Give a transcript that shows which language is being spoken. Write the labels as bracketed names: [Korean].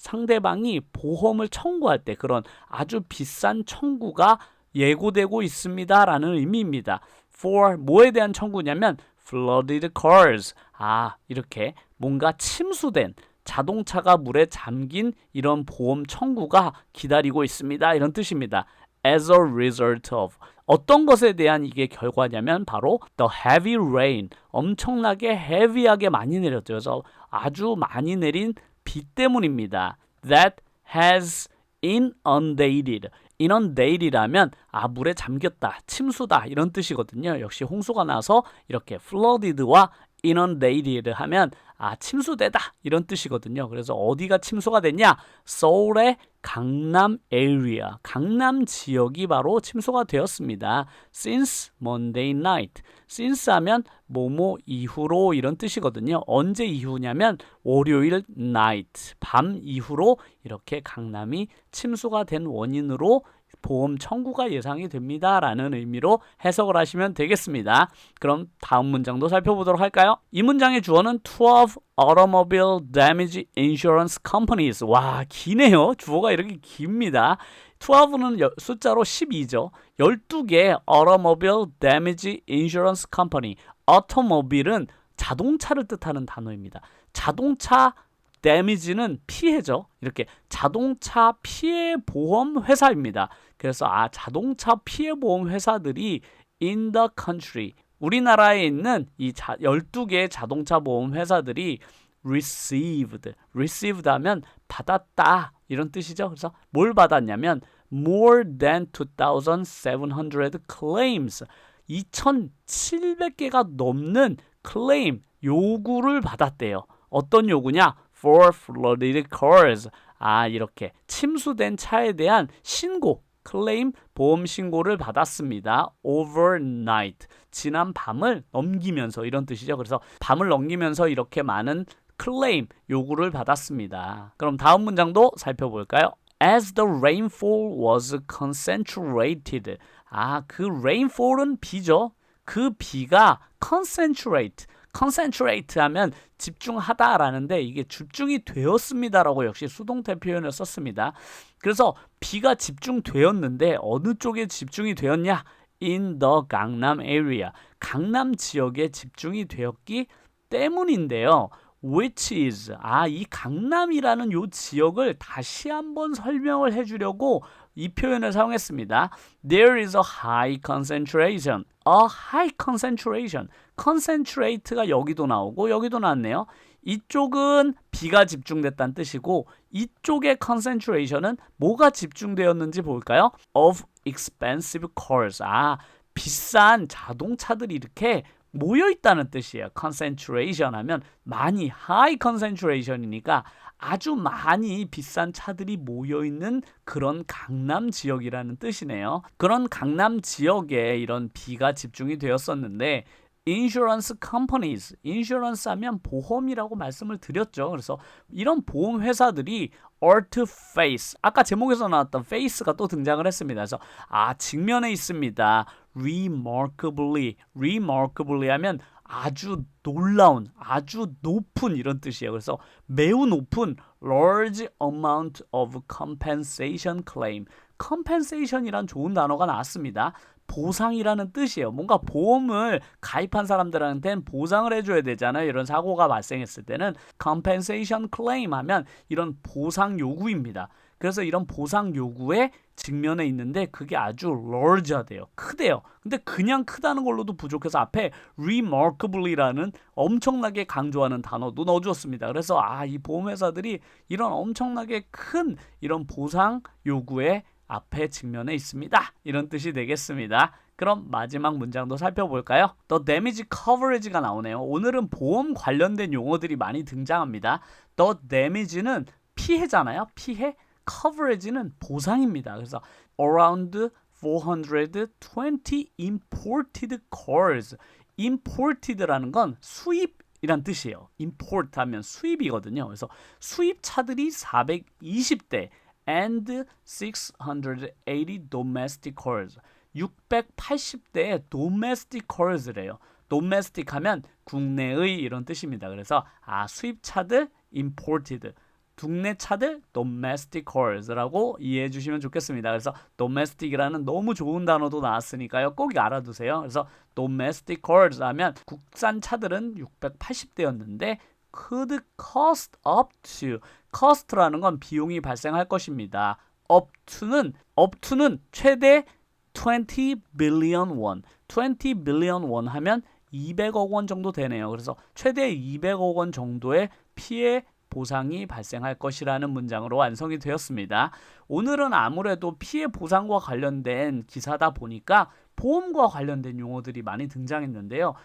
[Korean] 상대방이 보험을 청구할 때 그런 아주 비싼 청구가 예고되고 있습니다라는 의미입니다. for 뭐에 대한 청구냐면 [English] flooded cars. [Korean] 이렇게 뭔가 침수된 자동차가 물에 잠긴 이런 보험 청구가 기다리고 있습니다. 이런 뜻입니다. [English] As a result of [Korean] 어떤 것에 대한 이게 결과냐면 바로 [English] the heavy rain. [Korean] 엄청나게 heavy하게 많이 내렸죠. 그래서 아주 많이 내린 비 때문입니다. [English] That has inundated [Korean] 이라면 물에 잠겼다, 침수다 이런 뜻이거든요. 역시 홍수가 나서 이렇게 flooded와 inundated 하면 침수되다 이런 뜻이거든요. 그래서 어디가 침수가 됐냐? 서울의 강남 area, 강남 지역이 바로 침수가 되었습니다. [English] Since Monday night. [Korean] Since 하면 뭐뭐 이후로 이런 뜻이거든요. 언제 이후냐면 월요일 night, 밤 이후로 이렇게 강남이 침수가 된 원인으로 보험 청구가 예상이 됩니다 라는 의미로 해석을 하시면 되겠습니다. 그럼 다음 문장도 살펴보도록 할까요? 이 문장의 주어는 [English] 12 automobile damage insurance companies. 와, 기네요. 주어가 이렇게 깁니다. 12는 숫자로 12죠. 12개 automobile damage insurance company. [Korean] automobile은 자동차를 뜻하는 단어입니다. 자동차 damage는 피해죠. 이렇게 자동차 피해 보험 회사입니다. 그래서 자동차 피해 보험 회사들이 [English] in the country, [Korean] 우리나라에 있는 이 12개의 자동차 보험 회사들이 received 하면 받았다 이런 뜻이죠. 그래서 뭘 받았냐면 [English] more than 2,700 claims, [Korean] 2,700개가 넘는 claim, 요구를 받았대요. 어떤 요구냐? [English] For flooded cars. [Korean] 이렇게 침수된 차에 대한 신고, 클레임, 보험 신고를 받았습니다. [English] Overnight. [Korean] 지난 밤을 넘기면서 이런 뜻이죠. 그래서 밤을 넘기면서 이렇게 많은 클레임, 요구를 받았습니다. 그럼 다음 문장도 살펴볼까요? [English] As the rainfall was concentrated. [Korean] 그 rainfall은 비죠. 그 비가 concentrate 하면 집중하다라는데 이게 집중이 되었습니다라고 역시 수동태 표현을 썼습니다. 그래서 비가 집중되었는데 어느 쪽에 집중이 되었냐? [English] in the 강남 area. [Korean] 강남 지역에 집중이 되었기 때문인데요. [English] Which is [Korean] 이 강남이라는 요 지역을 다시 한번 설명을 해주려고 이 표현을 사용했습니다. [English] There is a high concentration. A high concentration. [Korean] concentrate가 여기도 나오고 여기도 나왔네요. 이쪽은 비가 집중됐다는 뜻이고 이쪽의 concentration은 뭐가 집중되었는지 볼까요? [English] Of expensive cars. [Korean] 비싼 자동차들이 이렇게 모여있다는 뜻이에요. concentration 하면 많이 high concentration이니까 아주 많이 비싼 차들이 모여있는 그런 강남 지역이라는 뜻이네요. 그런 강남 지역에 이런 비가 집중이 되었었는데 insurance companies, insurance 하면 보험이라고 말씀을 드렸죠. 그래서 이런 보험 회사들이 [English] are to face, [Korean] 아까 제목에서 나왔던 face가 또 등장을 했습니다. 그래서 직면에 있습니다. remarkably 하면 아주 놀라운, 아주 높은 이런 뜻이에요. 그래서 매우 높은 [English] large amount of compensation claim. [Korean] compensation이란 좋은 단어가 나왔습니다. 보상이라는 뜻이에요. 뭔가 보험을 가입한 사람들한테는 보상을 해줘야 되잖아요. 이런 사고가 발생했을 때는 [English] compensation claim [Korean] 하면 이런 보상 요구입니다. 그래서 이런 보상 요구에 직면에 있는데 그게 아주 large하대요. 크대요. 근데 그냥 크다는 걸로도 부족해서 앞에 remarkably라는 엄청나게 강조하는 단어도 넣어주었습니다. 그래서 이 보험회사들이 이런 엄청나게 큰 이런 보상 요구에 앞에 직면에 있습니다. 이런 뜻이 되겠습니다. 그럼 마지막 문장도 살펴볼까요? [English] The damage coverage가 [Korean] 나오네요. 오늘은 보험 관련된 용어들이 많이 등장합니다. The damage는 피해잖아요. 피해. coverage는 보상입니다. [English] 그래서 around 420 imported cars. [Korean] imported라는 건 수입이란 뜻이에요. import 하면 수입이거든요. 그래서 수입차들이 420대 [English] and 680 domestic cars. [Korean] 680대의 [English] domestic cars [Korean] 래요. domestic 하면 국내의 이런 뜻입니다. 그래서 수입차들 imported, 국내 차들 domestic cars라고 이해해 주시면 좋겠습니다. 그래서 domestic이라는 너무 좋은 단어도 나왔으니까요. 꼭 알아두세요. 그래서 domestic cars 하면 국산 차들은 680대였는데 [English] could cost up to, [Korean] cost라는 건 비용이 발생할 것입니다. [English] up to는 [Korean] 최대 [English] 20 billion won. [Korean] 20 billion won 하면 200억 원 정도 되네요. 그래서 최대 200억 원 정도의 피해 보상이 발생할 것이라는 문장으로 완성이 되었습니다. 오늘은 아무래도 피해 보상과 관련된 기사다 보니까 보험과 관련된 용어들이 많이 등장했는데요.